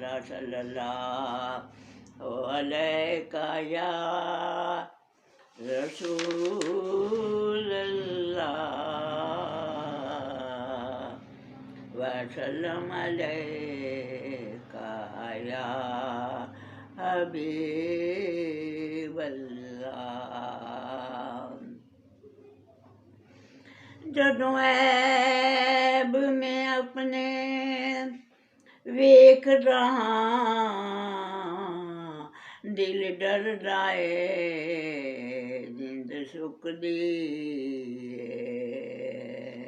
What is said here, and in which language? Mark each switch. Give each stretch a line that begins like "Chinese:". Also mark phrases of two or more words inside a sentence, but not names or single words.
Arabic: मेरा صلى الله عليك يا رسول الله وسلم عليك يا حبيب الله.
Punjabi: ਜਦੋਂ ਐਬ ਮੈਂ ਆਪਣੇ ਵੇਖ ਰਹਾ ਦਿਲ ਡਰਦਾ ਏ ਜਿੰਦ ਸੁੱਕਦੀ ਏ।